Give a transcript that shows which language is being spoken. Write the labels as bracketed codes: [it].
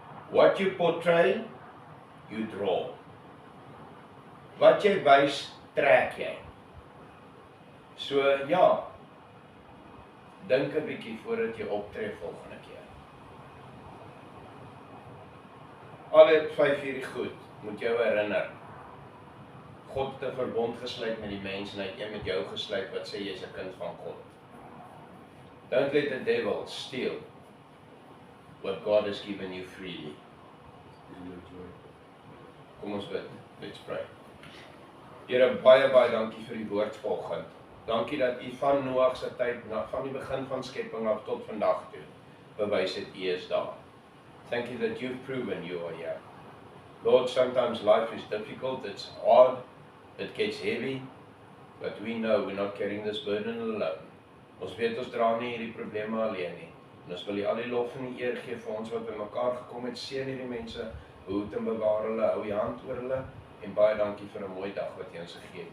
[en] What you portray, you draw. [af] Wat jy wys, trek jy. So ja, dink 'n bietjie voordat jy optree volgende keer. Al het 5 hierdie goed, moet jou herinner. God het 'n verbond gesluit met die mens en hy het een met jou gesluit wat sê jy's 'n kind van God. [en] Don't let the devil steal what God has given you freely. [af] Kom ons bid, let's pray. Here, baie dankie vir die woord vanoggend. Dankie dat U van Noag se tyd, van die begin van skepping af tot vandag toe, bewys het U is daar. [en] Thank you that you've proven you are here. Lord, sometimes life is difficult, it's hard, it gets heavy, but we know we're not carrying this burden alone. [af] Ons weet ons dra nie hierdie probleme alleen nie. En ons wil U al die lof en die eer gee vir ons wat by mekaar gekom het, seën hierdie mense, behoed en bewaar hulle, hou U hand oor hulle, en baie dankie vir 'n mooi dag wat U ons gegee het.